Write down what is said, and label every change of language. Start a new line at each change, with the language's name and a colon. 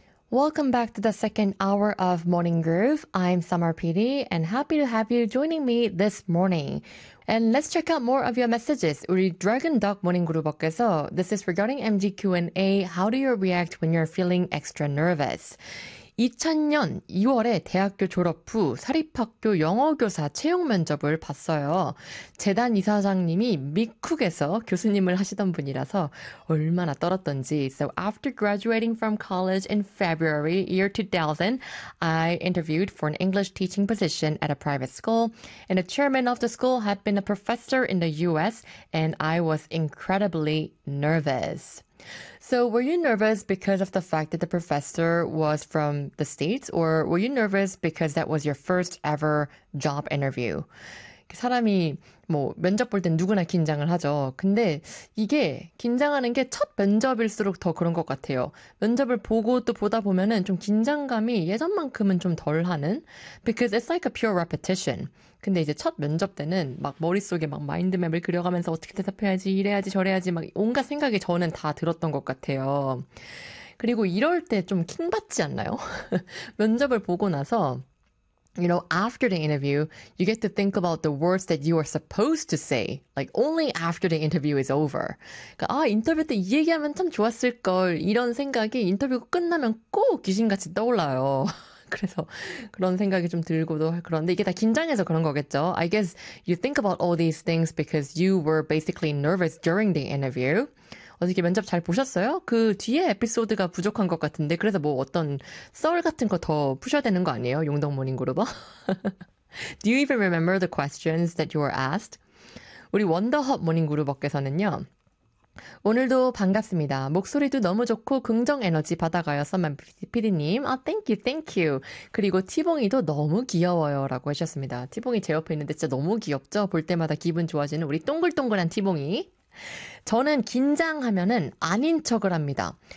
English: Welcome back to the second hour of Morning Groove. I'm Summer PD and happy to have you joining me this morning. And let's check out more of your messages.
Korean: 우리 Dragon Dog Morning Groove께서
English: This is regarding MG Q&A. How do you react when you're feeling extra nervous?
Korean: 2000년 2월에 대학교 졸업 후 사립학교 영어교사 채용 면접을 봤어요. 재단 이사장님이 미쿡에서 교수님을 하시던 분이라서 얼마나 떨었던지.
English: So after graduating from college in February year 2000, I interviewed for an English teaching position at a private school. And the chairman of the school had been a professor in the US and I was incredibly nervous. So were you nervous because of the fact that the professor was from the States or were you nervous because that was your first ever job interview?
Korean: 사람이 뭐 면접 볼 땐 누구나 긴장을 하죠. 근데 이게 긴장하는 게 첫 면접일수록 더 그런 것 같아요. 면접을 보고 또 보다 보면은 좀 긴장감이 예전만큼은 좀 덜하는
English: because it's like a pure repetition.
Korean: 근데 이제 첫 면접 때는 막 머릿속에 막 마인드맵을 그려가면서 어떻게 대답해야지 이래야지 저래야지 막 온갖 생각이 저는 다 들었던 것 같아요. 그리고 이럴 때 좀 킹받지 않나요? 면접을 보고 나서
English: You know, after the interview, you get to think about the words that you are supposed to say. Like, only after the interview is over.
Korean: 그러니까, 아, 인터뷰 때 이 얘기하면 참 좋았을걸. 이런 생각이 인터뷰 끝나면 꼭 귀신같이 떠올라요. 그래서 그런 생각이 좀 들고도 그런데 이게 다 긴장해서 그런 거겠죠.
English: I guess you think about all these things because you were basically nervous during the interview.
Korean: 어떻게 면접 잘 보셨어요? 그 뒤에 에피소드가 부족한 것 같은데 그래서 뭐 어떤 썰 같은 거 더 푸셔야 되는 거 아니에요? 용덕 모닝그룹어?
English: Do you even remember the questions that you were asked?
Korean: 우리 원더헙 모닝그룹어께서는요. 오늘도 반갑습니다. 목소리도 너무 좋고 긍정 에너지 받아가요. 선만 PD님. 아,
English: thank you, thank you.
Korean: 그리고 티봉이도 너무 귀여워요. 라고 하셨습니다. 티봉이 제 옆에 있는데 진짜 너무 귀엽죠? 볼 때마다 기분 좋아지는 우리 동글동글한 티봉이. 저는 긴장하면은 아닌 척을 합니다.